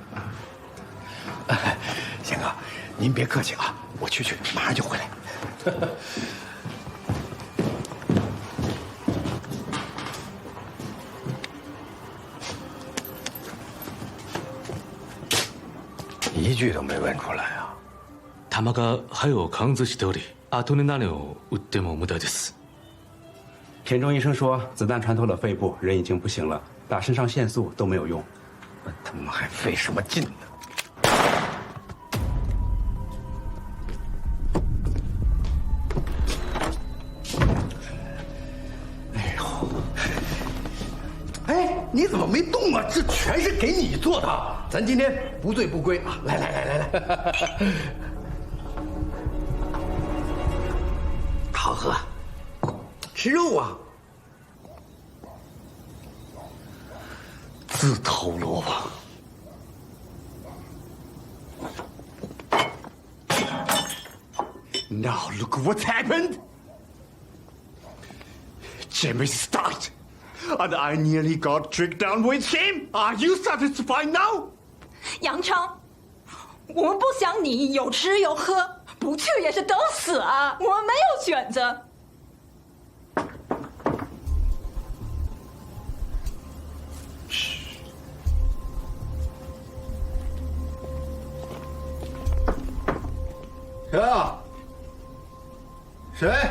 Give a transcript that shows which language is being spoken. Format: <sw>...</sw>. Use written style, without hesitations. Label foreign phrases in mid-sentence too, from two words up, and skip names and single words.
<zh>贤哥，您别客气啊，我去，马上就回来。一句都没问出来啊！</zh> <ja>弾が肺を貫通しており、アトレナリンを打っても無駄です。</ja> <zh>田中医生说，子弹穿透了肺部，人已经不行了，打肾上腺素都没有用。我他妈还费什么劲呢？哎呦，哎，你怎么没动啊？这全是给你做的，咱今天不醉不归啊！来，好喝，吃肉啊！自投罗网。</zh> <en>Now look what's happened. Jimmy stopped, and I nearly got tricked down with him. Are you satisfied now?</en> <zh>杨昌，我们不想你有吃有喝，不去也是等死啊！我们没有选择。谁？</zh>